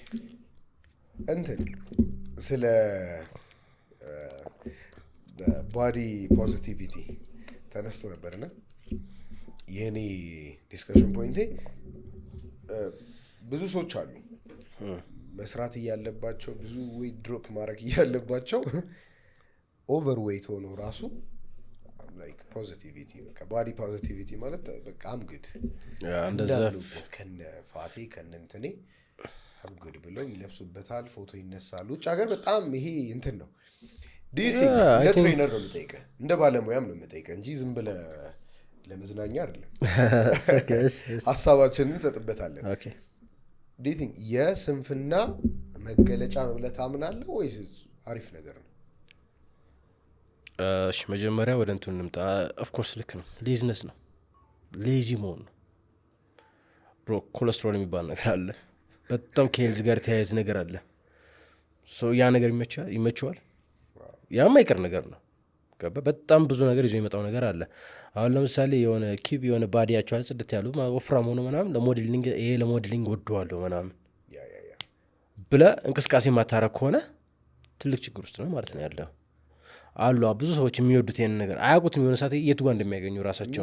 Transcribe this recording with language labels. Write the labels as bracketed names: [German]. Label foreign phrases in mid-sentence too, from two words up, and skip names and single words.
[Amharic] እንትን ስለ ቦዲ ፖዚቲቪቲ ተነስቶ ነበርና የኔ [English] discussion point [Amharic] ብዙ ሰዎች አሉ መስራት ያለባቸው ብዙ [English] weight drop [Amharic] ማድረግ ያለባቸው [English] over weight [Amharic] ሆኖ ራሱ [English] like positivity [Amharic] በቃ [English] body positivity [Amharic] ማለት በቃ [English] I'm good [Amharic] እንደዛ ከነ ፋቴ ከነ እንትኔ [English] I'm good [Amharic] ብለው ይለብሱበታል ፎቶ ይነሳሉ ውጭ ሀገር በጣም ይሄ እንትን ነው [English] do you think [Amharic] እንደ ትሬነር ነው የምጠይቀህ እንደ ባለሙያም ነው የምጠይቀህ እንጂ ዝም ብለህ ለመዝናኛ አይደለም ሐሳባችንን እንሰጥበታለን ኦኬ [English] do you think [Amharic] የስንፍና መገለጫ ነው ብለህ ታምናለህ ወይስ አሪፍ ነገር ነው እሺ መጀመሪያ ወደ እንትን እንምጣ [English] of course [Amharic] ልክ ነው ሌዝነስ ነው ሌዚ መሆን ነው ብሮ ኮሌስትሮል የሚባል ነገር አለ በጣም ከሄልዝ ጋር ተያያዥ ነገር አለ ሶ ያ ነገር ይመቸዋል ያ ማይቀር ነገር ነው ገባ በጣም ብዙ ነገር ይዞ የሚመጣው ነገር አለ አሁን ለምሳሌ የሆነ ኪብ የሆነ ባዲያቸው አልጽድት ያሉ ወፍራም ሆኖ ምናምን ለሞዴሊንግ ወደዋለሁ ምናምን ብለ እንቅስቃሴ ማታረክ ከሆነ ትልቅ ችግር ውስጥ ነው ማለት ነው ያለው አሉ ብዙ ሰዎች የሚወዱት ይሄን ነገር አያውቁትም የሆነ ሰዓት የቱ ጋር እንደሚያገኙ ራሳቸው